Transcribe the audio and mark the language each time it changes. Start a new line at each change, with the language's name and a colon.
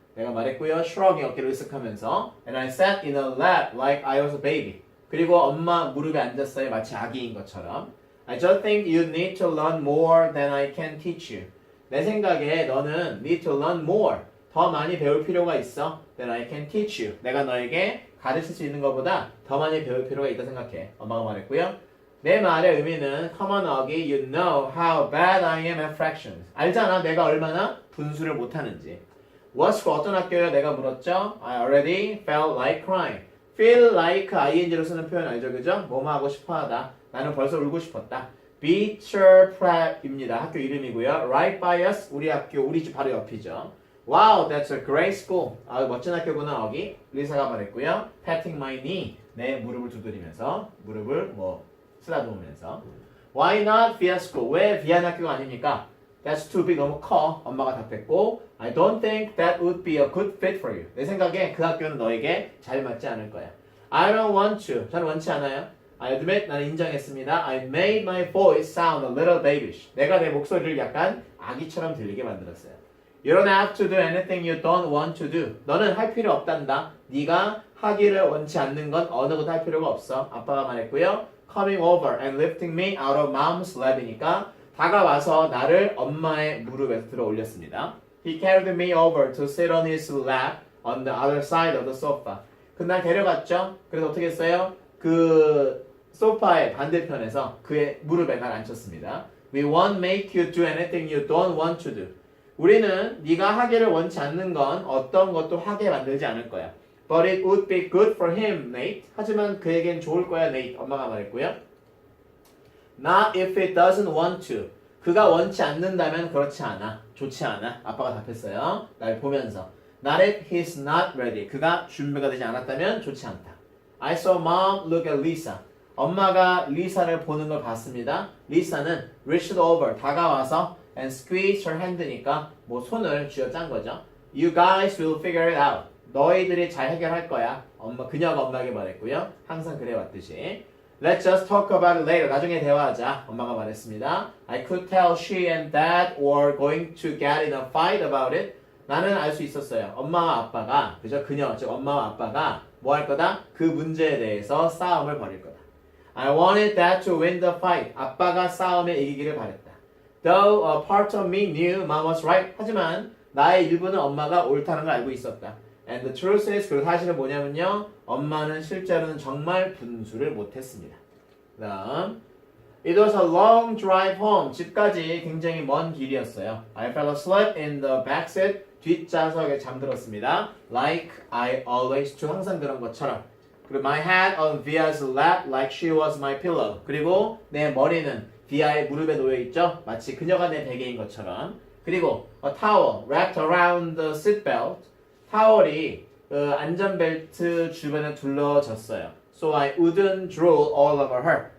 Korean: 내가 말했고요.
English: shrugging
Korean: 어깨를 으쓱하면서
English: And I sat in a lap like I was a baby.
Korean: 그리고 엄마 무릎에 앉았어요. 마치 아기인 것처럼.
English: I just think you need to learn more than I can teach you.
Korean: 내 생각에 너는
English: need to learn more.
Korean: 더 많이 배울 필요가 있어.
English: Than I can teach you.
Korean: 내가 너에게 가르칠 수 있는 것보다 더 많이 배울 필요가 있다 생각해. 엄마가 말했고요. 내 말의 의미는
English: come on, Augie, you know how bad I am at fractions.
Korean: 알잖아, 내가 얼마나 분수를 못하는지.
English: What school,
Korean: 어떤 학교요? 내가 물었죠.
English: I already felt like crying.
Korean: feel like ing로 쓰는 표현 알죠, 그죠? 뭐뭐 하고 싶어하다. 나는 벌써 울고 싶었다. Beecher Prep입니다. 학교 이름이고요.
English: Right by us,
Korean: 우리 학교, 우리 집 바로 옆이죠.
English: Wow, that's a great school.
Korean: 아, 멋진 학교구나, 어기. 리사가 말했고요.
English: Patting my knee.
Korean: 내 무릎을 두드리면서, 무릎을 쓰다듬으면서.
English: Why not via school?
Korean: 왜 비안 학교가 아닙니까?
English: That's too big,
Korean: 너무 커. 엄마가 답했고,
English: I don't think that would be a good fit for you.
Korean: 내 생각에 그 학교는 너에게 잘 맞지 않을 거야.
English: I don't want to.
Korean: 저는 원치 않아요.
English: I admit,
Korean: 나는 인정했습니다.
English: I made my voice sound a little babyish.
Korean: 내가 내 목소리를 약간 아기처럼 들리게 만들었어요.
English: You don't have to do anything you don't want to do.
Korean: 너는 할 필요 없단다. 네가 하기를 원치 않는 건 어느 것도 할 필요가 없어. 아빠가 말했고요.
English: Coming over and lifting me out of mom's lap이니까
Korean: 다가와서 나를 엄마의 무릎에 들어 올렸습니다.
English: He carried me over to sit on his lap on the other side of the sofa.
Korean: 그날 데려갔죠. 그래서 어떻게 했어요? 그 소파의 반대편에서 그의 무릎에 날 앉혔습니다.
English: We won't make you do anything you don't want to do.
Korean: 우리는 네가 하기를 원치 않는 건 어떤 것도 하게 만들지 않을 거야.
English: But it would be good for him, Nate.
Korean: 하지만 그에겐 좋을 거야, Nate. 엄마가 말했고요.
English: Not if it doesn't want to.
Korean: 그가 원치 않는다면 그렇지 않아. 좋지 않아. 아빠가 답했어요. 날 보면서.
English: Not if he's not ready.
Korean: 그가 준비가 되지 않았다면 좋지 않다.
English: I saw mom look at Lisa.
Korean: 엄마가 리사를 보는 걸 봤습니다. 리사는
English: reached over,
Korean: 다가와서
English: and squeezed her hand
Korean: 니까 뭐 손을 쥐어짠 거죠.
English: You guys will figure it out.
Korean: 너희들이 잘 해결할 거야. 그녀가 엄마에게 말했고요. 항상 그래왔듯이.
English: Let's just talk about it later.
Korean: 나중에 대화하자. 엄마가 말했습니다.
English: I could tell she and dad were going to get in a fight about it.
Korean: 나는 알 수 있었어요. 엄마와 아빠가, 그죠? 그녀, 즉 엄마와 아빠가 뭐 할 거다? 그 문제에 대해서 싸움을 벌일 거다.
English: I wanted dad to win the fight.
Korean: 아빠가 싸움에 이기기를 바랬다.
English: Though a part of me knew mom was right.
Korean: 하지만 나의 일부는 엄마가 옳다는 걸 알고 있었다.
English: And the truth is,
Korean: 그 사실은 뭐냐면요. 엄마는 실제로는 정말 분수를 못했습니다.
English: 다음, It was a long drive home.
Korean: 집까지 굉장히 먼 길이었어요.
English: I fell asleep in the backseat.
Korean: 뒷좌석에 잠들었습니다.
English: Like I always do.
Korean: 항상 그런 것처럼.
English: 그리고 my head on Via's lap like she was my pillow.
Korean: 그리고 내 머리는 비아의 무릎에 놓여 있죠. 마치 그녀가 내 베개인 것처럼.
English: 그리고 a towel wrapped around the seatbelt.
Korean: 타월이 안전벨트 주변에 둘러졌어요.
English: So I wouldn't drool all over her.